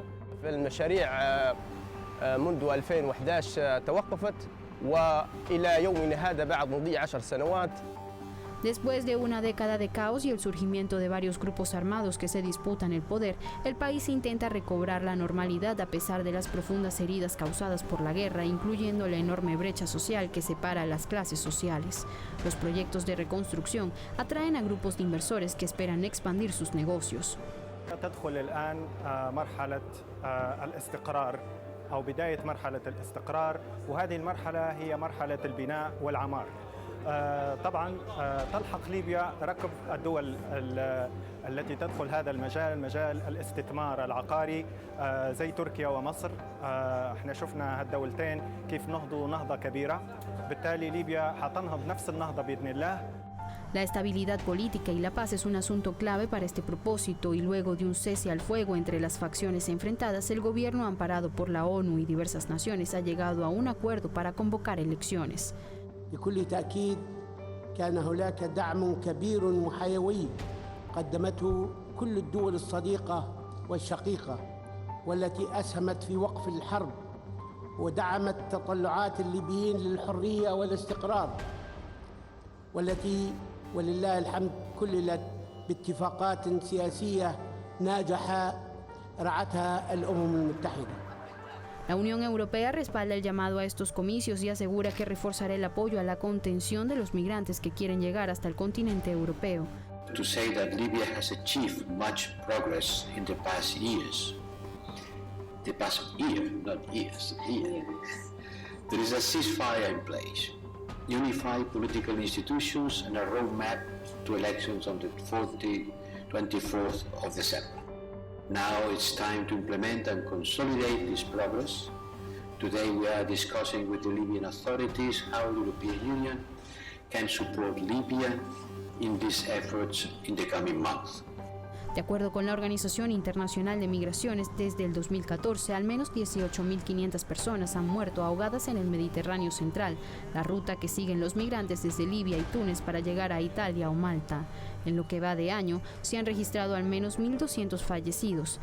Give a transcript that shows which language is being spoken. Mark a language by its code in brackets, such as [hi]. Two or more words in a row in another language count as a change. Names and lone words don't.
[ar] المشاريع منذ 2011 توقفت وإلى يومنا هذا بعد مضي 10 سنوات. [es] Después de una década de caos y el surgimiento de varios grupos armados que se disputan el poder, el país intenta recobrar la normalidad a pesar de las profundas heridas causadas por la guerra, incluyendo la enorme brecha social que separa a las clases sociales. Los proyectos de reconstrucción atraen a grupos de inversores que esperan expandir sus negocios. [ar] تدخل الآن مرحلة الاستقرار أو بداية مرحلة الاستقرار وهذه المرحلة هي مرحلة البناء والعمار. طبعا تلحق ليبيا ركب الدول التي تدخل هذا المجال مجال الاستثمار العقاري زي تركيا ومصر. احنا شفنا هالدولتين كيف نهضوا نهضة كبيرة بالتالي ليبيا حتنهض نفس النهضة بإذن الله. [es] La estabilidad política y la paz es un asunto clave para este propósito y luego de un cese al fuego entre las facciones enfrentadas, el gobierno amparado por la ONU y diversas naciones ha llegado a un acuerdo para convocar elecciones. [ar] بكل تأكيد كان هناك دعم كبير وحيوي قدمته كل الدول الصديقة والشقيقة والتي أسهمت في وقف الحرب ودعمت تطلعات الليبيين للحرية والاستقرار والتي ولله الحمد كللت باتفاقات سياسية ناجحة رعتها الأمم المتحدة. [es] La Unión Europea respalda el llamado a estos comicios y asegura que reforzará el apoyo a la contención de los migrantes que quieren llegar hasta el continente europeo. [en] To say that Libya has achieved much progress in the past years. The past year, not years, year. There is a ceasefire in place, unified political institutions and a roadmap to elections on the 24th of December. Now it's time to implement and consolidate this progress. Today we are discussing with the Libyan authorities how the European Union can support Libya in these efforts in the coming months. [es] De acuerdo con la Organización Internacional de Migraciones, desde el 2014, al menos 18.500 personas han muerto ahogadas en el Mediterráneo central, la ruta que siguen los migrantes desde Libia y Túnez para llegar a Italia o Malta. En lo que va de año, se han registrado al menos 1.200 fallecidos.